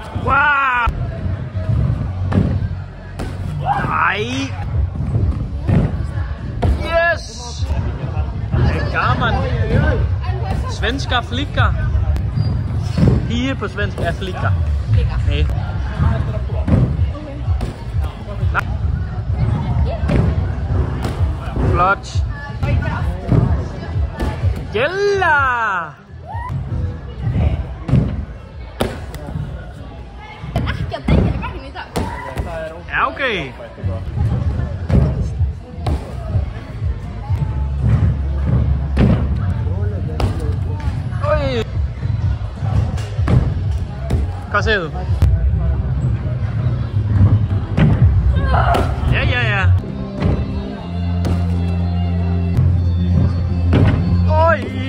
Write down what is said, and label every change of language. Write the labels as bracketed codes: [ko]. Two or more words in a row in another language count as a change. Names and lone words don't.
[da] Wow! Nej! Yes! Det er gammel. [sv] Svenska flicka. [da] Pige på svensk er flicka. Nej. Flot. Jella! [is] Ekki að degja í bekknum í dag. [da] Ja, okay. Oj! Hvad siger du? Ja, ja, ja. Oj!